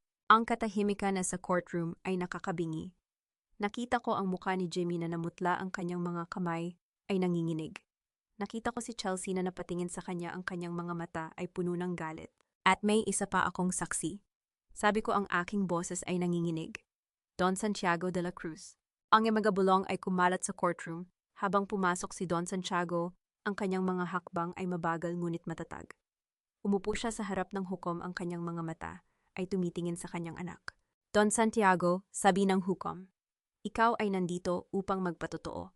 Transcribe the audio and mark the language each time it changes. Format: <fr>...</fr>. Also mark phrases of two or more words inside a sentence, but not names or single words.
<tl>Ang katahimikan na sa courtroom ay nakakabingi. Nakita ko ang mukha ni Jimmy na namutla, ang kanyang mga kamay ay nanginginig. Nakita ko si Chelsea na napatingin sa kanya, ang kanyang mga mata ay puno ng galit. At may isa pa akong saksi. Sabi ko, ang aking boses ay nanginginig. Don Santiago de la Cruz. Ang imagabulong ay kumalat sa courtroom. Habang pumasok si Don Santiago, ang kanyang mga hakbang ay mabagal ngunit matatag. Umupo siya sa harap ng hukom, ang kanyang mga mata ay tumitingin sa kanyang anak. Don Santiago, sabi ng hukom, ikaw ay nandito upang magpatotoo.</tl>